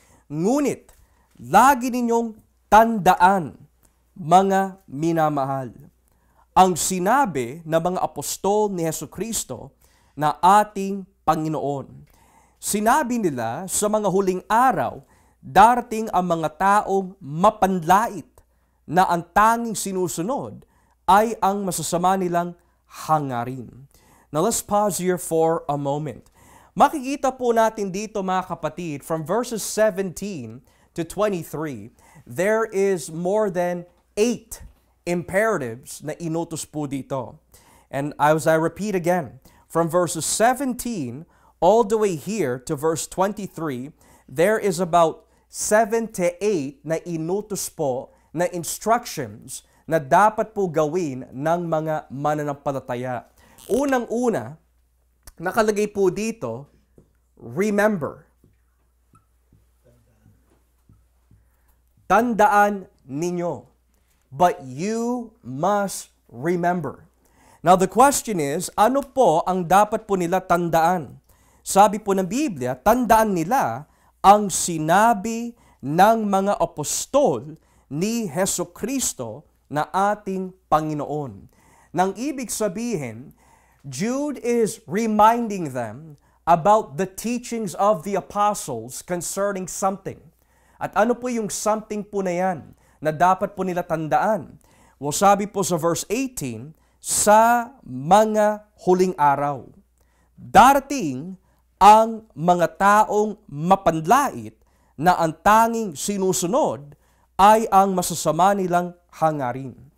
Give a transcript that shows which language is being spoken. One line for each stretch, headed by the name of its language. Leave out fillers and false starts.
Filipino: Ngunit, lagi ninyong tandaan, mga minamahal, ang sinabi ng mga apostol ni Jesucristo na ating Panginoon. Sinabi nila sa mga huling araw, darating ang mga taong mapanlait na ang tanging sinusunod ay ang masasama nilang hangarin.
English: Now let's pause here for a moment.
Filipino: Makikita po natin dito mga kapatid,
English: from verses 17 to 23, there is more than 8 imperatives
Filipino: na inutos po dito.
English: And as I repeat again, from verses 17 all the way here to verse 23, there is about 7 to 8
Filipino: na inutos po na
English: instructions
Filipino: na dapat po gawin ng mga mananampalataya. Unang-una, nakalagay po dito, remember. Tandaan ninyo.
English: But you must remember. Now the question is,
Filipino: ano po ang dapat po nila tandaan? Sabi po ng Biblia, tandaan nila ang sinabi ng mga apostol ni Jesucristo na ating Panginoon. Nang ibig sabihin,
English: Jude is reminding them about the teachings of the apostles concerning something.
Filipino: At ano po yung something po na yan na dapat po nila tandaan? Well, sabi po sa verse 18, sa mga huling araw, darating ang mga taong mapanlait na ang tanging sinusunod ay ang masasama nilang hangarin.